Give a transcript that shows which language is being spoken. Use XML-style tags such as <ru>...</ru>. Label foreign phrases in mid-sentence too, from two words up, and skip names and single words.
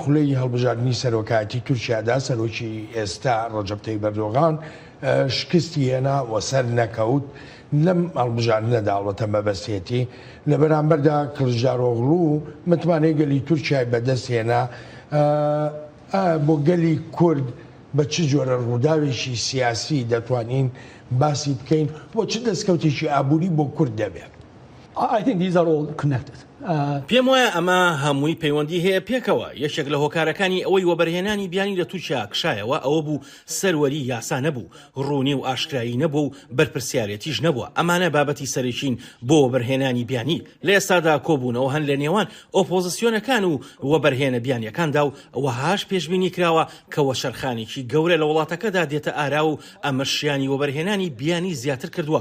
<ckb>خولەی هەڵبژاردننی سەرۆکایەتی تورکیادا سەرۆکی ئێستا ڕەجەب تەیب ئەردۆغان شکستی هێنا و سەر نەکەوت لەم هەڵبژاردنەدا ئەڵبەتە مەبەستێتی لە بەرامبەردا کلژداروغلو متمانەی گەلی تورکیای بەدەست هێنا، بۆ گەلی کورد بە چ جۆرە ڕووداوێکی سیاسی دەتوانین باسی بکەین، بۆ چ دەستکەوتێکی ئابووری بۆ کورد دەبێت؟</ckb> <en>I think these are all connected.</en> <ckb>پێم وایە ئەمە هەمووی پەیوەندی هەیە پێکەوە. یەکێک لە هۆکارەکانی ئەوەی وەبەرهێنانی بیانی لە تورکیا کشایەوە ئەوە بوو سەروەری یاسا نەبوو، ڕوونی و ئاشکرایی نەبوو و بەرپرسیارەتیش نەبووە. ئەمانە بابەتی سەرچین بۆ وەبەرهێنانی بیانی. لە ئێستادا کۆبوونەوە هەن لە نێوان ئۆپۆزیسیۆنەکان و وەبەرهێنە بیانیەکاندا و ئەوەهاش پێشبینی کراوە کە وەشەرخانێکی گەورە لە وڵاتەکەدا دێتە ئارا و ئەمە شیانی وەبەرهێنانی بیانی زیاتر کردووە.</ckb>